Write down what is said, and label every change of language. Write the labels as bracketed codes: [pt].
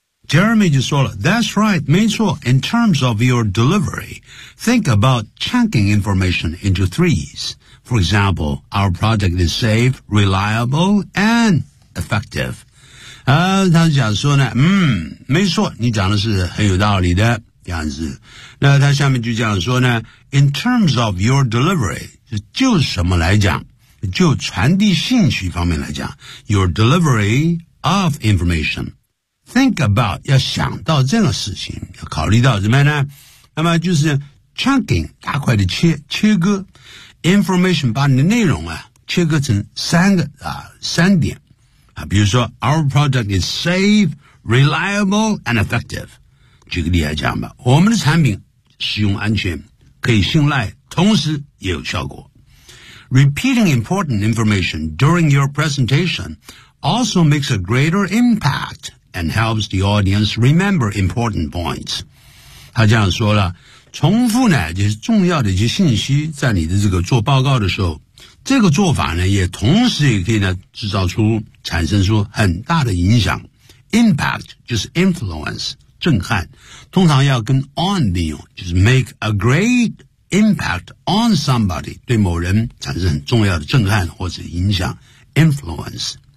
[en] Jeremy [zh] 就说了 [en] ,That's right, [zh] 没错 [en] ,in terms of your delivery, think about chunking information into threes. For example, our project is safe, reliable, and effective. [zh] 他想说呢没错你讲的是很有道理的这样子。那他下面就讲说呢 , [en] in terms of your delivery, [zh] 就什么来讲就传递信息方面来讲 ,your delivery,of information. Think about, 要想到这个事情要考虑到怎么样呢那么就是 chunking, 大块的切割 information 把你的内容啊切割成三点啊，比如说 [en] our product is safe, reliable, and effective. [zh] 举个例来讲吧我们的产品使用安全可以信赖同时也有效果。 [en] Repeating important information during your presentation,also makes a greater impact and helps the audience remember important points. [zh] 他这样说了重复呢就是重要的一些信息在你的这个做报告的时候这个做法呢也同时也可以呢制造出产生出很大的影响。 Impact 就是 influence, 震撼通常要跟 on 利用就是 [en] make a great impact on somebody, [zh] 对某人产生很重要的震撼或者影响 influence.